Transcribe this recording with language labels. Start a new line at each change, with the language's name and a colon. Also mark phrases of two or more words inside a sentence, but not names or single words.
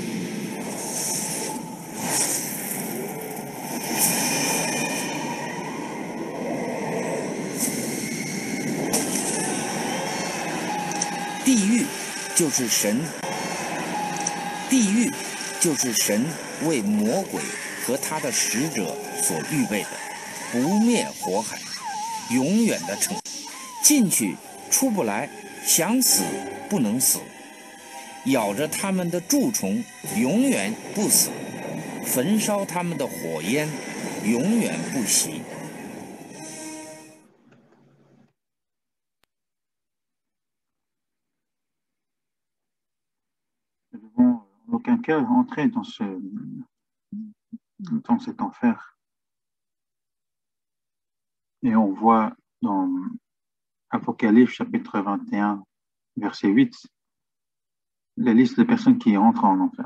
Chinese: 地狱就是神，地狱就是神为魔鬼和他的使者所预备的不灭火海，永远的惩罚。进去出不来，想死不能死，咬着他们的蛀虫永远不死，焚烧他们的火焰永远不熄。
French: Nous devons en aucun cas entrer dans cet enfer. Et on voit dans Apocalypse chapitre 21, verset 8, la liste des personnes qui entrent en enfer.